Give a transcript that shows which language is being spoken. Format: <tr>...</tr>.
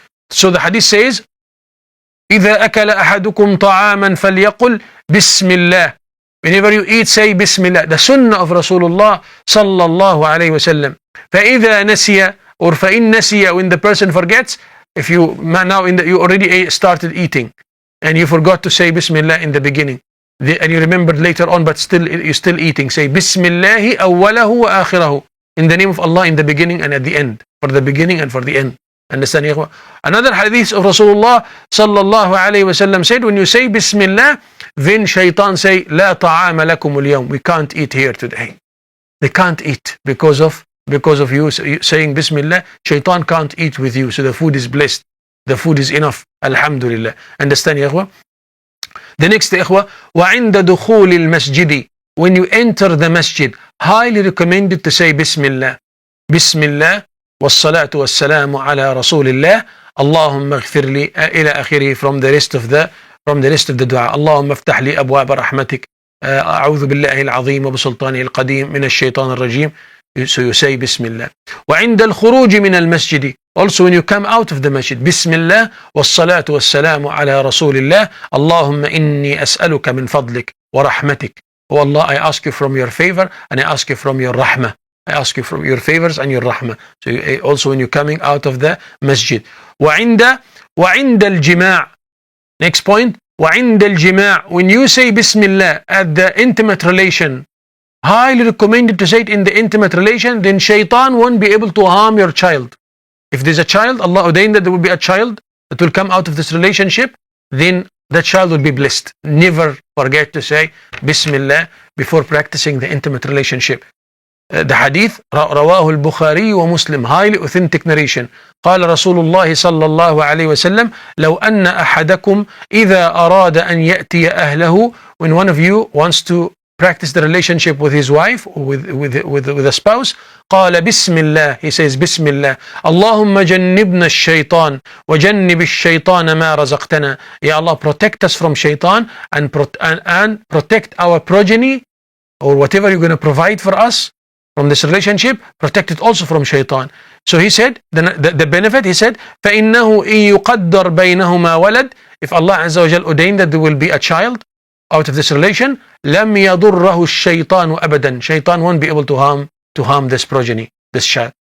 <en>So the hadith says,</en> <ar>إذا أكل أحدكم طعاما فليقل بسم الله.</ar> <en>Whenever you eat, say Bismillah. The sunnah of Rasulullah sallallahu alayhi wa sallam.</en> <ar>فإذا نسي,</ar> <en>or</en> <ar>فإن نسي,</ar> <en>when the person forgets, if you now you already started eating and you forgot to say Bismillah in the beginning, and you remembered later on, but still you're still eating, say</en> <ar>Bismillahi awwalahu wa akhirahu.</ar> <en>In the name of Allah, in the beginning and at the end. For the beginning and for the end. Understand, ya ikhwa? Another hadith of Rasulullah sallallahu alayhi wa sallam said, when you say Bismillah, then shaitan say,</en> <ar>لا طعام لكم اليوم.</ar> <en>We can't eat here today. They can't eat because of you saying Bismillah. Shaitan can't eat with you. So the food is blessed. The food is enough. Alhamdulillah. Understand, ya ikhwa? The next, ya ikhwa,</en> <ar>وعند دخول المسجد.</ar> <en>When you enter the masjid, highly recommended to say Bismillah.</en> <ar>Bismillah. والصلاة والسلام على رسول الله اللهم اغفر لي إلى آخره</ar> <en>from the rest of the dua.</en> <ar>اللهم افتح لي أبواب رحمتك أعوذ بالله العظيم وبسلطانه القديم من الشيطان الرجيم.</ar> <en>So you say Bismillah.</en> <ar>وعند الخروج من المسجد.</ar> <en>Also when you come out of the masjid,</en> <ar>Bismillah والصلاة والسلام على رسول الله اللهم إني أسألك من فضلك ورحمتك.</ar> <en>Oh Allah, I ask you from your favor and I ask you from your rahmah. I ask you from your favors and your rahmah. So also when you're coming out of the masjid.</en> <ar>وعند الجماع.</ar> <en>Next point.</en> <ar>وعند الجماع.</ar> <en>When you say Bismillah at the intimate relation, highly recommended to say it in the intimate relation, then shaitan won't be able to harm your child. If there's a child, Allah ordained that there will be a child that will come out of this relationship, then that child will be blessed. Never forget to say Bismillah before practicing the intimate relationship. The hadith,</en> <ar>رواه البخاري ومسلم,</ar> <en>highly authentic narration.</en> <ar>قال رسول الله صلى الله عليه وسلم لو أن أحدكم إذا أراد أن يأتي أهله.</ar> <en>When one of you wants to practice the relationship with his wife or with a spouse,</en> <ar>قال بسم الله.</ar> <en>He says</en> <ar>بسم الله. اللهم جنبنا الشيطان وجنب الشيطان ما رزقتنا.</ar> <en>Ya Allah, protect us from shaitan and protect our progeny or whatever you're going to provide for us from this relationship, protect it also from shaitan. So he said, the benefit, he said,</en> <ar>فَإِنَّهُ إِن يُقَدَّرْ بَيْنَهُمَا وَلَدْ.</ar> <en>If Allah Azza wa Jal ordained that there will be a child out of this relation,</en> <ar>لَمْ يَضُرَّهُ الشَّيْطَانُ أَبَدًا.</ar> <en>Shaitan won't be able to harm this progeny, this child.</en>